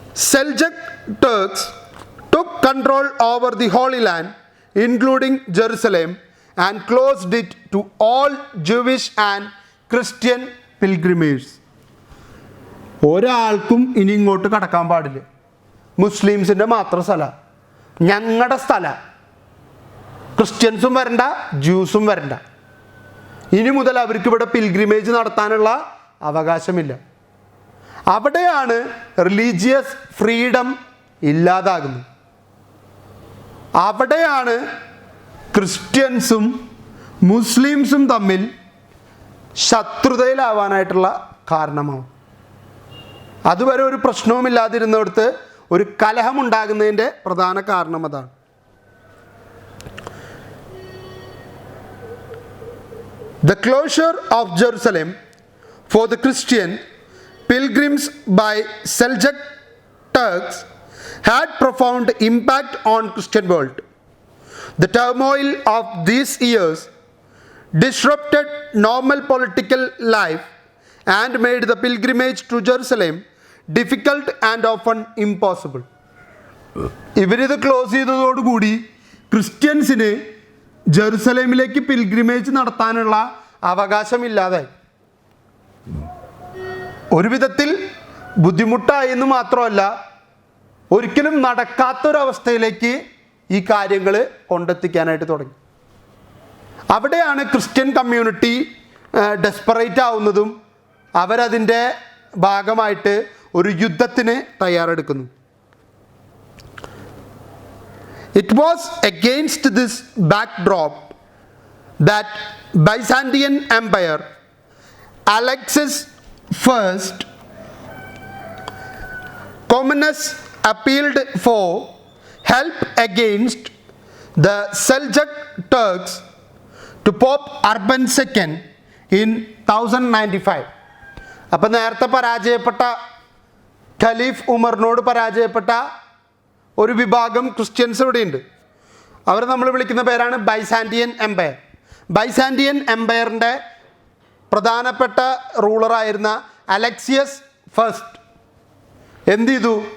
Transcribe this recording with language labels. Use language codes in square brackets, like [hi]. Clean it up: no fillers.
[en] Seljuk Turks took control over the Holy Land, including Jerusalem, and closed it to all Jewish and Christian pilgrimages. [ml] ഒരാൾക്കും ഇനി ഇങ്ങോട്ട് കടക്കാൻ പാടില്ല. മുസ്ലിംസിൻ്റെ മാത്രം സ്ഥല, ഞങ്ങളുടെ സ്ഥല. ക്രിസ്ത്യൻസും വരണ്ട, ജ്യൂസും വരണ്ട. ഇനി മുതൽ അവർക്ക് ഇവിടെ പിൽഗ്രിമേജ് നടത്താനുള്ള അവകാശമില്ല. അവിടെയാണ് റിലീജിയസ് ഫ്രീഡം ഇല്ലാതാകുന്നത്. അവിടെയാണ് ക്രിസ്ത്യൻസും മുസ്ലിംസും തമ്മിൽ ശത്രുതയിലാവാനായിട്ടുള്ള കാരണമാവും. അതുവരെ ഒരു പ്രശ്നവുമില്ലാതിരുന്നിടത്ത് ഒരു കലഹമുണ്ടാകുന്നതിൻ്റെ പ്രധാന കാരണം അതാണ്. [en] The closure of Jerusalem for the Christian pilgrims by Seljuk Turks had profound impact on Christian world. The turmoil of these years disrupted normal political life and made the pilgrimage to Jerusalem difficult and often impossible. [ml] ഇവരിത് close ചെയ്തതോടുകൂടി ക്രിസ്ത്യൻസിന് ജെറുസലേമിലേക്ക് pilgrimage നടത്താനുള്ള അവകാശമില്ലാതായി. ഒരു വിധത്തിൽ ബുദ്ധിമുട്ടായി എന്ന് മാത്രമല്ല, ഒരിക്കലും നടക്കാത്തൊരവസ്ഥയിലേക്ക് ഈ കാര്യങ്ങൾ കൊണ്ടെത്തിക്കാനായിട്ട് തുടങ്ങി. അവിടെയാണ് ക്രിസ്ത്യൻ കമ്മ്യൂണിറ്റി ഡെസ്പറേറ്റ് ആവുന്നതും അവരതിൻ്റെ ഭാഗമായിട്ട് ഒരു യുദ്ധത്തിന് തയ്യാറെടുക്കുന്നു. [en] It was against this backdrop that Byzantine empire Alexis I Comnenus appealed for help against the Seljuk Turks to Pope Urban II in 1095. [ml] അപ്പം നേരത്തെ പരാജയപ്പെട്ട ഖലീഫ് ഉമറിനോട് പരാജയപ്പെട്ട ഒരു വിഭാഗം ക്രിസ്ത്യൻസ് ഇവിടെയുണ്ട്. അവർ നമ്മൾ വിളിക്കുന്ന പേരാണ് ബൈസാൻഡിയൻ എംപയർ. ബൈസാൻഡിയൻ എംപയറിൻ്റെ പ്രധാനപ്പെട്ട റൂളറായിരുന്ന അലക്സിയസ് ഫസ്റ്റ് എന്ത് ചെയ്തു?